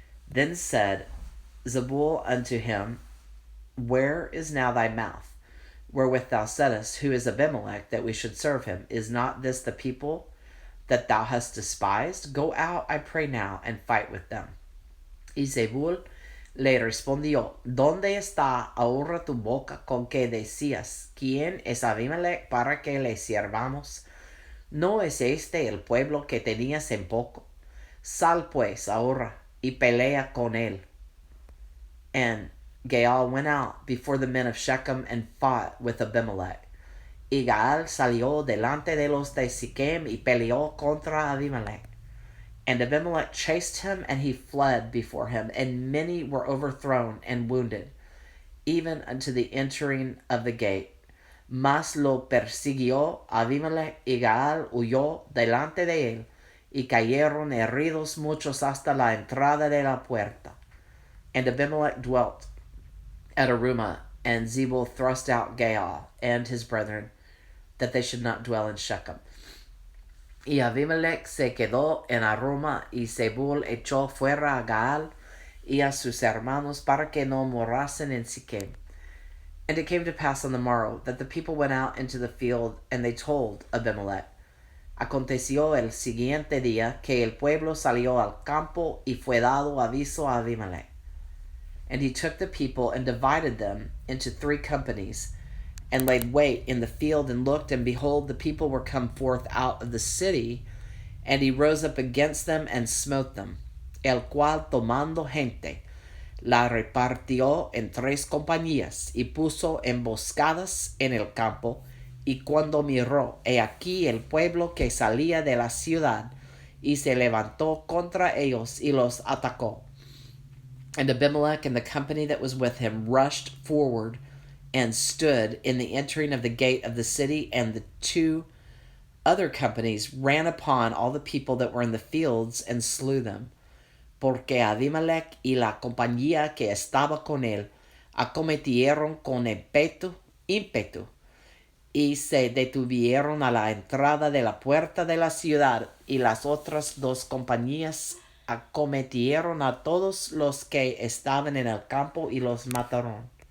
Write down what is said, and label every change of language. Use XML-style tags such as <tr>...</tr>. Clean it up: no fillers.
<en>Then said Zebul unto him, Where is now thy mouth, wherewith thou saidst, Who is Abimelech, that we should serve him? Is not this the people that thou hast despised? Go out, I pray now, and fight with them.</en> <es>Y Zebul le respondió, ¿Dónde está ahora tu boca con que decías, ¿Quién es Abimelech para que le sirvamos? ¿No es este el pueblo que tenías en poco? Sal pues ahora y pelea con él.</es> <en>And Gaal went out before the men of Shechem and fought with Abimelech.</en> <es>Y Gaal salió delante de los de Sichem y peleó contra Abimelech.</es> <en>And Abimelech chased him, and he fled before him, and many were overthrown and wounded, even unto the entering of the gate.</en> <es>Mas lo persiguió Abimelech, y Gaal huyó delante de él, y cayeron heridos muchos hasta la entrada de la puerta.</es> <en>And Abimelech dwelt at Arumah, and Zebul thrust out Gaal and his brethren, that they should not dwell in Shechem.</en> <es>Y Abimelech se quedó en Arumah, y Zebul echó fuera a Gaal y a sus hermanos para que no morasen en Sichem.</es> <en>And it came to pass on the morrow that the people went out into the field, and they told Abimelech.</en> <es>Aconteció el siguiente día que el pueblo salió al campo, y fue dado aviso a Abimelech.</es> <en>And he took the people and divided them into 3 companies, and laid wait in the field, and looked, and behold, the people were come forth out of the city, and he rose up against them and smote them,</en> <es>el cual tomando gente, la repartió en 3 compañías, y puso emboscadas en el campo, y cuando miró, he aquí el pueblo que salía de la ciudad, y se levantó contra ellos, y los atacó.</es> <en>And Abimelech and the company that was with him rushed forward, and stood in the entering of the gate of the city, and the 2 other companies ran upon all the people that were in the fields, and slew them.</en> <es>Porque Abimelech y la compañía que estaba con él acometieron con ímpetu, y se detuvieron a la entrada de la puerta de la ciudad, y las otras 2 compañías acometieron a todos los que estaban en el campo, y los mataron.</es>